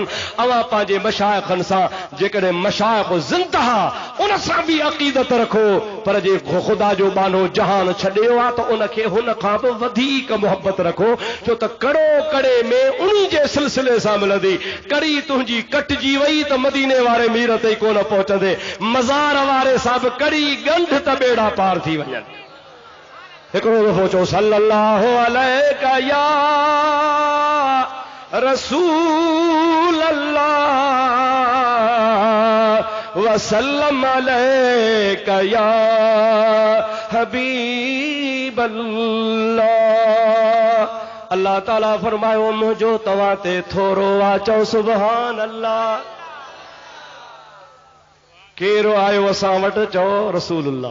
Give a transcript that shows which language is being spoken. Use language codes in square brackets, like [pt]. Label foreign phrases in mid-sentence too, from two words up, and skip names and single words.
[sd] अवां पंहिंजे मशाइखनि सां जेकॾहिं मशाइख ज़िंदा उन सां बि अक़ीदत रखो, पर जे खुदा जो बानो जहान छॾियो आहे त उनखे हुन खां बि वधीक मुहबत रखो, छो त कड़ो कड़े में उन्ही जे सिलसिले सां मिलंदी। कड़ी तुंहिंजी कटिजी वई त मदीने वारे मीर ते कोन पहुचंदे, मज़ार वारे सां बि कड़ी गंढ त बेड़ा पार थी वञनि। हिकिड़ो दफ़ो चओ [ar] صلى الله عليك يا رسول الله وسلم عليك يا حبيب الله. [sd] अल्लाह ताला फरमायो मुंहिंजो तव्हां ते थोरो आहे, चओ [ar] سبحان الله. [sd] केरु आयो असां वटि, चओ रसूलुल्लाह।